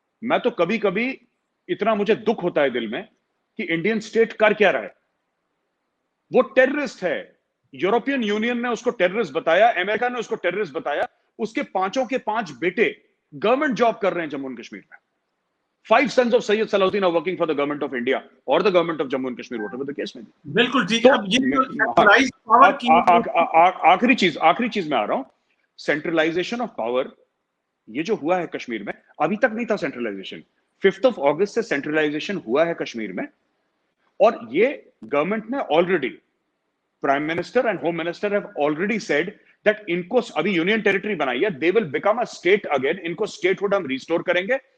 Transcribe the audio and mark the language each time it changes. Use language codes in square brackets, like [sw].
[hi] मैं तो कभी कभी इतना मुझे दुख होता है दिल में कि इंडियन स्टेट कर क्या रहा है। वो टेररिस्ट है, यूरोपियन यूनियन ने उसको टेररिस्ट बताया, अमेरिका ने उसको टेररिस्ट बताया, उसके पांचों के पांच बेटे गवर्नमेंट जॉब कर रहे हैं जम्मू एंड कश्मीर में। [en] 5 sons of Sayyid Salahuddin are working for the government of India or the government of Jammu and Kashmir, whatever the case may be. [hi] बिल्कुल ठीक है। अब ये सेंट्रलाइज्ड पावर की आखिरी चीज में आ रहा हूं, सेंट्रलाइजेशन ऑफ पावर, ये जो हुआ है कश्मीर में, अभी तक नहीं था सेंट्रलाइजेशन। 5 अगस्त से सेंट्रलाइजेशन हुआ है कश्मीर में, और ये गवर्नमेंट ने already, [en] prime minister and home minister have already said that [hi] इनको अभी यूनियन टेरिटरी बनाई है, [en] they will become a state again, [hi] इनको स्टेटहुड हम रिस्टोर करेंगे।